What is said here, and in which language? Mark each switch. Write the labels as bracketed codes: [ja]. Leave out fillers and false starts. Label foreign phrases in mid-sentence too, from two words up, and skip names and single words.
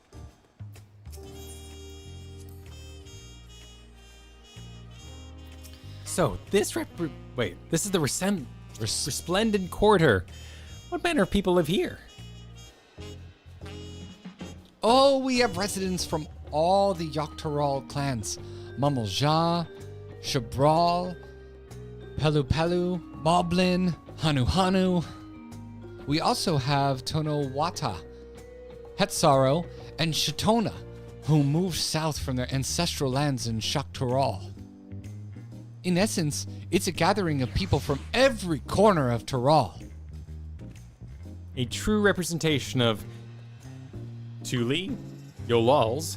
[en] So this this is the resplendent quarter. What manner of people live here? Oh, we have residents from all the Yoctoral clans. Mamulja, Shabral, Pelu Pelu, Moblin, Hanu Hanu. We also have Tonowata, Hetsaro, and Shatona, who moved south from their ancestral lands in Shaktoral. In essence, it's a gathering of people from every corner of Toral. A true representation of Tuliyollal's